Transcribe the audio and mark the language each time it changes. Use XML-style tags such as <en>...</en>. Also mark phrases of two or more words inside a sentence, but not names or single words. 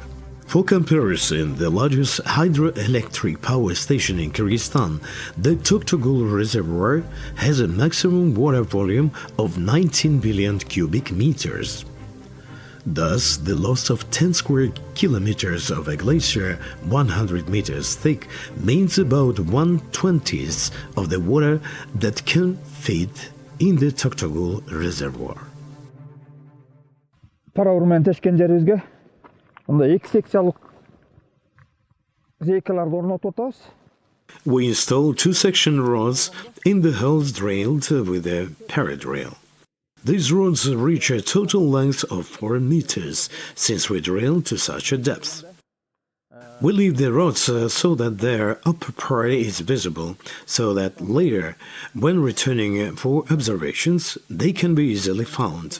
<en>For comparison, the largest hydroelectric power station in Kyrgyzstan, the Toktogul Reservoir, has a maximum water volume of 19 billion cubic meters. Thus, the loss of 10 square kilometers of a glacier 100 meters thick means about 1/20th of the water that can fit in the Toktogul Reservoir.</en> <ky>Парауырмен тешкен жерибизге мындай 2 секциялык зейкаларды орнотуп атабыз.</ky> <en>We install 2-section rods in the holes drilled with a parrot drill. These rods reach a total length of 4 meters, since we drill to such a depth. We leave the rods so that their upper part is visible, so that later, when returning for observations, they can be easily found.</en>